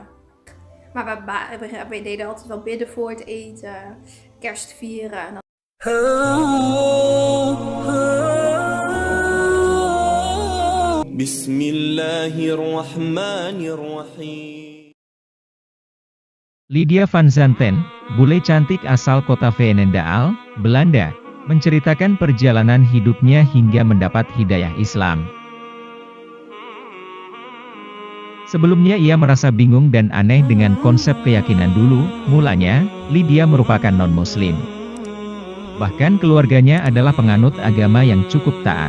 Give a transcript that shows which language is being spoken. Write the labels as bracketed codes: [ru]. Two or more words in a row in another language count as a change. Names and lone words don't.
[nl] Maar we deden altijd wel bidden voor het eten, kerst vieren. En [ar] Bismillahirrahmanirrahim. [id] Lydia van Zanten, bule cantik asal kota Veenendaal, Belanda, menceritakan perjalanan hidupnya hingga mendapat hidayah Islam. Sebelumnya ia merasa bingung dan aneh dengan konsep keyakinan dulu. Mulanya, Lydia merupakan non-muslim. Bahkan keluarganya adalah penganut agama yang cukup taat.